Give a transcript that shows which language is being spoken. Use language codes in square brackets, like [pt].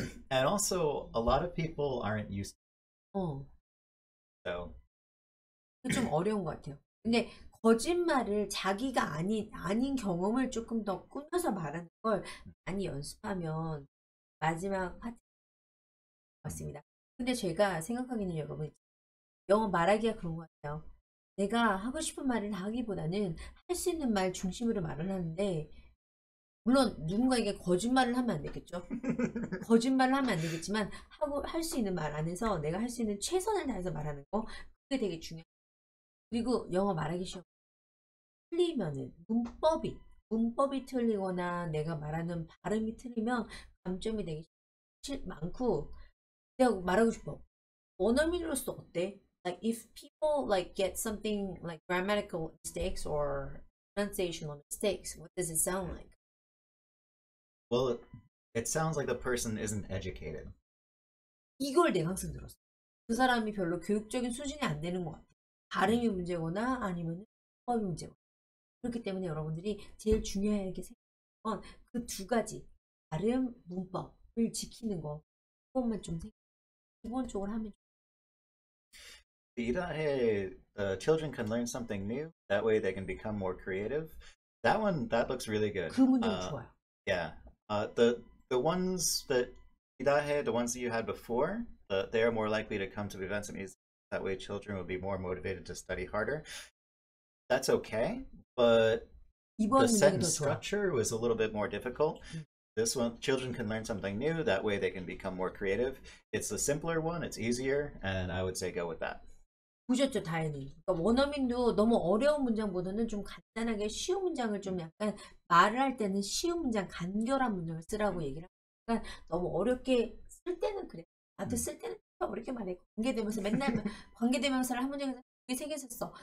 [en] And also a lot of people aren't used to it. So [ko] 좀 어려운 것 같아요. 근데 거짓말을 자기가 아닌 경험을 조금 더 꾸며서 말하는 걸 많이 연습하면 마지막 파트 맞습니다. 근데 제가 생각하기는 여러분 영어 말하기가 그런 것 같아요. 내가 하고 싶은 말을 하기보다는 할 수 있는 말 중심으로 말을 하는데 물론 누군가에게 거짓말을 하면 안 되겠죠. 거짓말을 하면 안 되겠지만 할 수 있는 말 안에서 내가 할 수 있는 최선을 다해서 말하는 거 그게 되게 중요해요. 그리고 영어 말하기 쉬워. 틀리면은 문법이 틀리거나 내가 말하는 발음이 틀리면 감점이 되게 많고 내가 말하고 싶어. 원어민으로서 어때? [en] Like if people like get something like grammatical mistakes or pronunciational mistakes, what does it sound like? Well, it sounds like the person isn't educated. [ko] 이걸 내가 항상 들었어. 그 사람이 별로 교육적인 수준이 안 되는 것 같아. 발음이 문제거나 아니면 문법이 문제거나. 그렇기 때문에 여러분들이 제일 중요하게 생각하는 건 그 두 가지 발음, 문법을 지키는 거 그것만 좀 기본적으로 하면 [en] the children can learn something new. That way they can become more creative. That looks really good. [ko] 그 문제는 좋아요. [en] Yeah. The ones that the ones that you had before, they are more likely to come to events and music. That way children will be more motivated to study harder. That's okay, but the sentence structure was a little bit more difficult. This one, children can learn something new. That way they can become more creative. It's the simpler one. It's easier. And I would say go with that. [ko] 보셨죠, 다행히. 그러니까 원어민도 너무 어려운 문장보다는 좀 간단하게 쉬운 문장을 좀 약간 말을 할 때는 쉬운 문장, 간결한 문장을 쓰라고 얘기를 하니까 너무 어렵게 쓸 때는 그래. 나도 쓸 때는 어렵게 말해. 관계대명사 맨날 관계대명사를 한 문장에서 세 개 썼어.